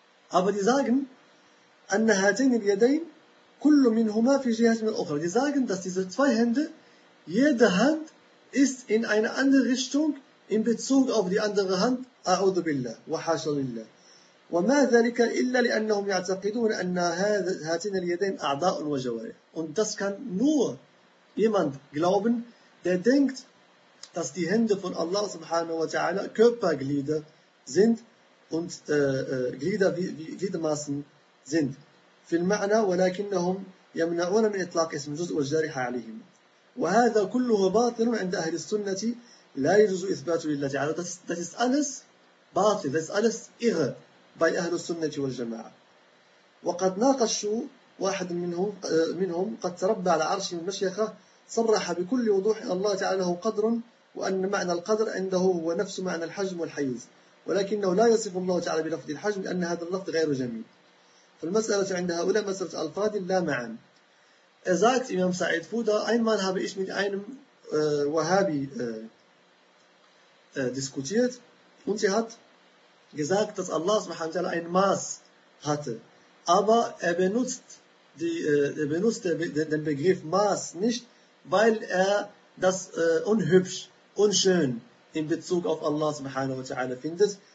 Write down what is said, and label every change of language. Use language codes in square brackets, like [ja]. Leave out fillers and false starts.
[de] Aber die sagen, [ar] أَنَّ هَاتَيْنِ الْيَدَيْنِ كُلُّ مِنْهُمَا فِي جِهَةٍ مِنْ أُخْرَى. [de] Die sagen, dass diese zwei Hände, jede Hand ist in eine andere Richtung in Bezug auf die andere Hand, [ar] أعوذ بالله وحاشا لله. وما ذلك إلا لأنهم يعتقدون أن هاتين اليدين أعضاء وجوارح. [de] Und das kann nur jemand glauben, der denkt, dass die Hände von Allah subhanahu wa ta'ala Körperglieder sind und Glieder gliedermaßen sind. [ar] في المعنى ولكنهم يمنعون من إطلاق اسم الجزء والجارح عليهم. وهذا كله باطل عند أهل السنة لا يجوز إثباته لله تعالى. [de] Das ist alles باطل. Das ist alles irre bei أهل السنة والجماعة. وقد ناقشوا واحد منهم قد تربى على عرش المشيخة صرح بكل وضوح الله تعالى هو قدر وأن معنى القدر عنده هو نفس معنى الحجم والحيز، ولكنه لا يصف الله تعالى بلفظ الحجم لأن هذا اللفظ غير جميل. فالمسألة عند هؤلاء مسألة ألفاظ لا معنى. Er sagt Imam Sa'id Fuda, einmal habe ich mit einem Wahhabi diskutiert und sie hat gesagt, dass Allah subhanahu wa ta'ala ein Maß hatte. Aber er benutzt, den Begriff Maß nicht, weil er das unhübsch, unschön in Bezug auf Allah subhanahu wa ta'ala findet.